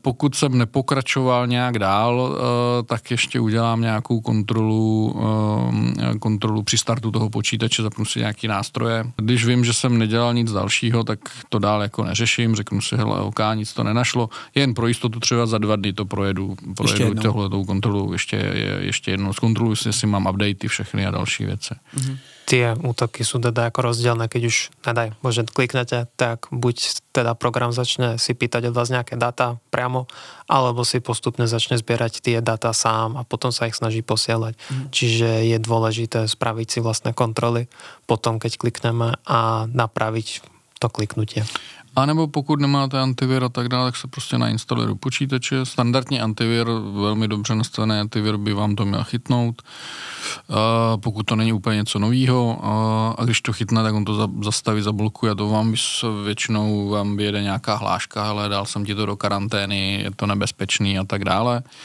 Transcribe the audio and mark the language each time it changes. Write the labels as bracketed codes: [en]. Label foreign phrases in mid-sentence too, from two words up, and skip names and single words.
[cs] Pokud jsem nepokračoval nějak dál, tak ještě udělám nějakou kontrolu při startu toho počítače, zapnu si nějaký nástroje. Když vím, že jsem nedělal nic dalšího, tak to dál jako neřeším, řeknu si, hele, ok, nic to nenašlo, jen pro jistotu třeba za 2 dny to projedu tohletou kontrolu, ještě jednou zkontroluji si, jestli mám updaty všechny a další věci. [sk] Tie útoky sú teda ako rozdielne, keď už, nedaj, Bože, kliknete, tak buď teda program začne si pýtať od vás nejaké dáta priamo, alebo si postupne začne zbierať tie dáta sám a potom sa ich snaží posielať. Čiže je dôležité spraviť si vlastné kontroly potom, keď klikneme a napraviť to kliknutie. [cs] A nebo pokud nemáte antivir a tak dále, tak se prostě nainstaluje do počítače. Standardní antivir, velmi dobře nastavený antivir by vám to měl chytnout, pokud to není úplně něco novýho. A když to chytne, tak on to zastaví, zablokuje. To vám většinou vám vyjede nějaká hláška, ale dal jsem ti to do karantény, je to nebezpečný a tak dále.